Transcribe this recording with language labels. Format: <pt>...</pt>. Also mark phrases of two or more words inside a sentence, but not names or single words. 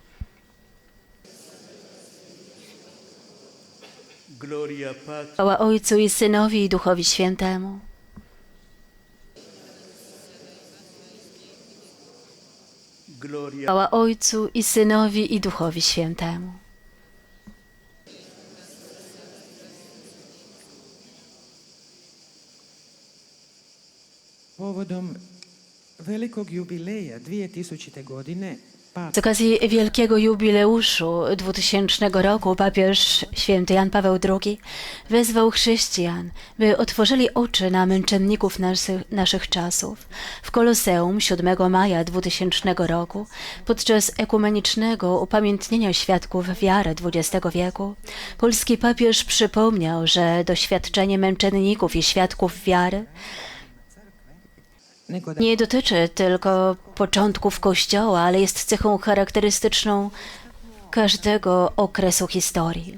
<la>Gloria Patri.</la> <pl>Chwała Ojcu i Synowi i Duchowi Świętemu. Gloria Chwała Ojcu i Synowi i Duchowi Świętemu.</pl> <hr>Povodom velikog jubileja 2000. godine</hr> <pl>Z okazji wielkiego jubileuszu 2000 roku papież święty Jan Paweł II wezwał chrześcijan, by otworzyli oczy na męczenników naszych czasów. W Koloseum 7 maja 2000 roku podczas ekumenicznego upamiętnienia świadków wiary XX wieku polski papież przypomniał, że doświadczenie męczenników i świadków wiary nie dotyczy tylko początków Kościoła, ale jest cechą charakterystyczną każdego okresu historii.</pl>